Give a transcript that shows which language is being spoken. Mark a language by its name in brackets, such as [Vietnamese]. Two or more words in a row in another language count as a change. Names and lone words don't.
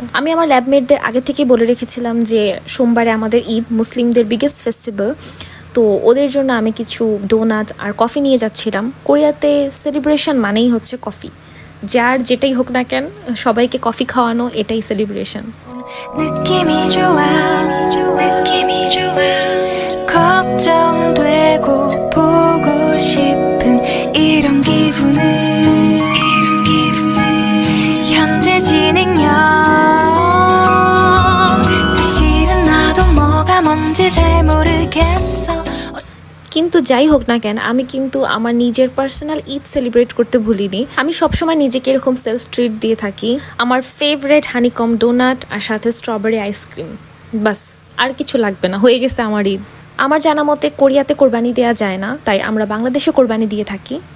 [Bangla] আমি আমার ল্যাবমেটদের আগে থেকেই বলে রেখেছিলাম যে সোমবারে আমাদের ঈদ, মুসলিমদের [English] biggest festival, [Bangla] তো ওদের জন্য আমি কিছু ডোনাট আর কফি নিয়ে যাচ্ছিলাম। কোরিয়াতে সেলিব্রেশন মানেই হচ্ছে কফি, যার যেটাই হোক না কেন সবাইকে কফি খাওয়ানো, এটাই সেলিব্রেশন। [Korean] 느낌이 좋아 느낌이 좋아 걱정되고 보고 싶은 이런 기분은 현재 진행형 사실은 나도 뭐가 뭔지 잘 모르겠어। [Bangla] কিন্তু যাই হোক না কেন আমি কিন্তু আমার নিজের পার্সোনাল ঈদ সেলিব্রেট করতে ভুলিনি। আমি সবসময় নিজেকে এরকম [English] self treat [Bangla] দিয়ে থাকি। আমার [English] favourite honeycomb donut [Bangla] আর সাথে [English] strawberry ice cream, [Bangla] বাস আর কিছু লাগবে না, হয়ে গেছে আমার ঈদ। আমার জানা মতে কোরিয়াতে কোরবানি দেওয়া যায় না, তাই আমরা বাংলাদেশে কোরবানি দিয়ে থাকি।